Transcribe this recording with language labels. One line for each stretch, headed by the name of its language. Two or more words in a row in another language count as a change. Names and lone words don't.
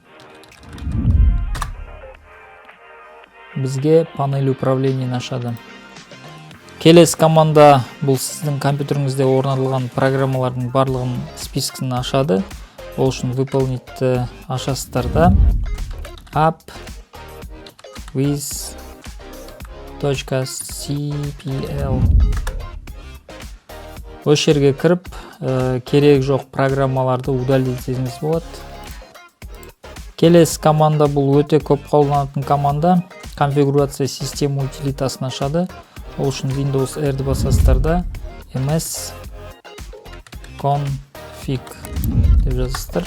Kazakh: Бізге
Russian: панель управлениені
Kazakh: ашады. Келесі команда бұл сіздің компьютеріңізде орнатылған программалардың барлығын спискін ашады. Ол үшін выполнитті ашасыздар да
English: app with .cpl.
Kazakh: Осы жерге кіріп, керек жоқ программаларды удалитіңіз болады. Келесі команда бұл өте көп қолданатын команда.
Russian: Конфигурация система
Kazakh: утилитасын ашады. Ол үшін Windows R-ді басасыздар да ms config деп жазасыздар.